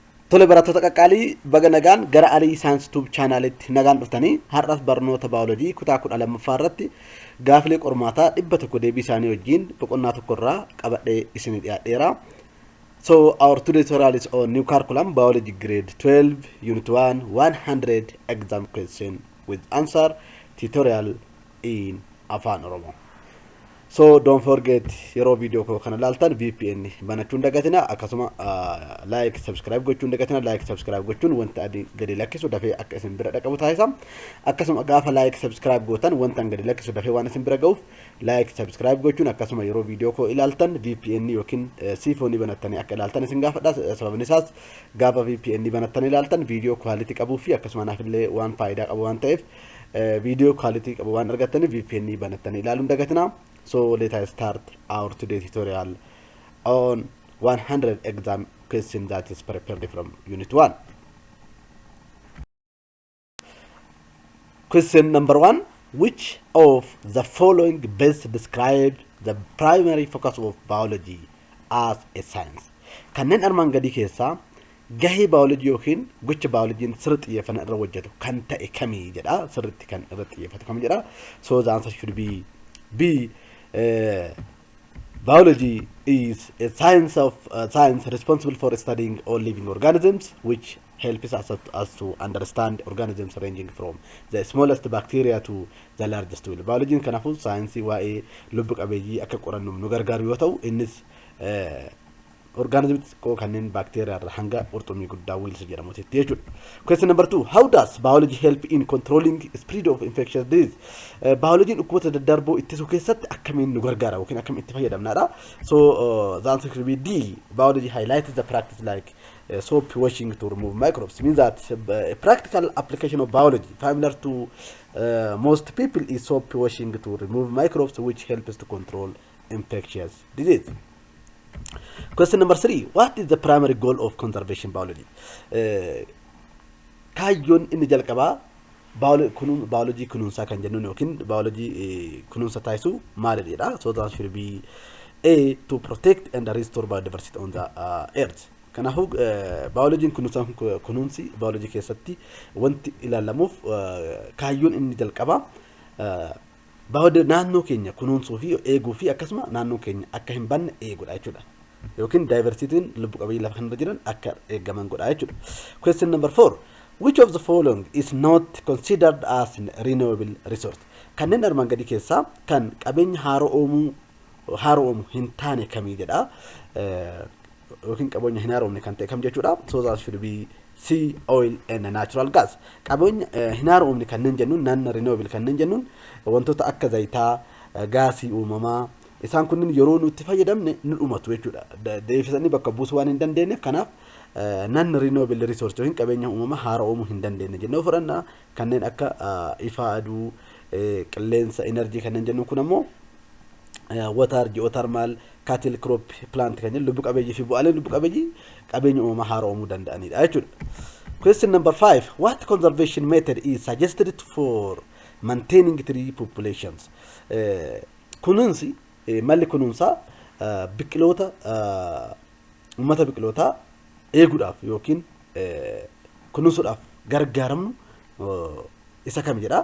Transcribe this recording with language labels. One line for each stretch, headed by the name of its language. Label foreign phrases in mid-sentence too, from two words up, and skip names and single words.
Oromo: Tole barattoota qaqqaalii baga nagaan gara Aliyi Science Tube chaanalitti nagaan dhuftanii har'as barnoota baayoloojii kutaa 12ffaa irratti gaafilee qormaataa 100 deebii isaanii wajjin boqonnaa tokko irraa qabadhee isinii dhiyaadheera.
English: So our today's tutorial is on new curriculum biology grade 12 unit 1 100 exam question with answer tutorial in Afan Oromo. So don't forget your video
Oromo: ko kana laltan VPN banachun dagatina akasuma
English: like subscribe
Oromo: gochun dagatina
English: like subscribe
Oromo: gochun wanta adi gadi lakkisu dafe akka isin bira dhaqabu taasisam akasuma gaafa
English: like subscribe
Oromo: gotan wanta gadi lakkisu dafe waan isin bira ga'uuf
English: like subscribe
Oromo: gochun akasuma
English: your video
Oromo: ko ilaltan VPN yokin sifoni banatani akka ilaltan isin gaafadha sababni isaas gaafa VPN banatani ilaltan
English: video quality
Oromo: qabu fi akasuma naafillee waan faayida qabu waan ta'eef
English: video quality
Oromo: qabu waan argatani VPN banatani ilalun dagatina.
English: So let us start our today's tutorial on 100 exam question that is prepared from unit 1. Question number 1. Which of the following best describe the primary focus of biology as a science?
Oromo: Kannen arman gadi keessa gahi biology yokin gocha biology sirriitti xiyyeeffannaa irra hojjetu kan ta'e kamii jedha sirriitti kan irra xiyyeeffatu kamii jedha.
English: So the answer should be B. Biology is a science responsible for studying all living organisms, which helps us to understand organisms ranging from the smallest bacteria to the largest one.
Oromo: Biology kanafu science waa'ee lubbu qabeeyyii akka qorannu nu gargaaru yoo ta'u innis organisms kanneen bacteria irraa hanga qurxummii guddaa wheels jedhamutti jechuudha.
English: Question number 2. How does biology help in controlling spread of infectious disease?
Oromo: Biology dhukkuboota daddarboo ittisuu keessatti akkamiin nu gargaara yookiin akkamiin itti fayyadamnaadha.
English: So the answer should be D. Biology highlights the practice like soap washing to remove microbes. Means that a practical application of biology familiar to most people is soap washing to remove microbes, which helps to control infectious disease. Question number 3. What is the primary goal of conservation biology?
Oromo: Kaayyoon inni jalqabaa biology kunuunsaa kan jennuun yookiin biology kunuunsa taasisuu maalidha?
English: So that should be A. To protect and restore biodiversity on the earth.
Oromo: Kanaafuu biology kunuunsi biology keessatti wanti ilaalamuuf kaayyoon inni jalqabaa naannoo keenya kunuunsuu fi eeguu fi akkasuma naannoo keenya akka hin banne eeguudha jechuudha. Yookiin diversityin lubbu qabeeyyii lafa kanarra jiran akka eegaman godha jechuudha.
English: Question number 4. Which of the following is not considered as renewable resource?
Oromo: Kanneen armaan gadi keessaa kan qabeenya haaromuu hin taane kamii jedha. Yookiin qabeenya hin haaromne kan ta'e kam jechuudha.
English: So that should be C. Oil and natural gas.
Oromo: Qabeenya hin haaromne kanneen jennuun non-renewable kanneen jennuun wantoota akka zayitaa, gaasii uumamaa isaan kunniin yeroo nuti fayyadamne nu dhumatu jechuudha. Deefisanii bakka buusuu waan hin dandeenyeef kanaaf
English: non-renewable resource
Oromo: yookiin qabeenya uumamaa haaromuu hin dandeenye jennee fudhanna. Kanneen akka ifa aduu, qilleensa, energy kanneen jennuun kun ammoo
English: water, geothermal, cattle, crop, plant
Oromo: kan jennu lubbu qabeeyyii fi bu'aaleen lubbu qabeeyyii qabeenya uumamaa haaromuu danda'anidha jechuudha.
English: Question number 5. What conservation method is suggested for maintaining tree populations?
Oromo: Kunuunsi malli kunuunsaa biqiloota uummata biqilootaa eeguudhaaf yookiin kunuunsuudhaaf gargaaramnu isa kam jedha.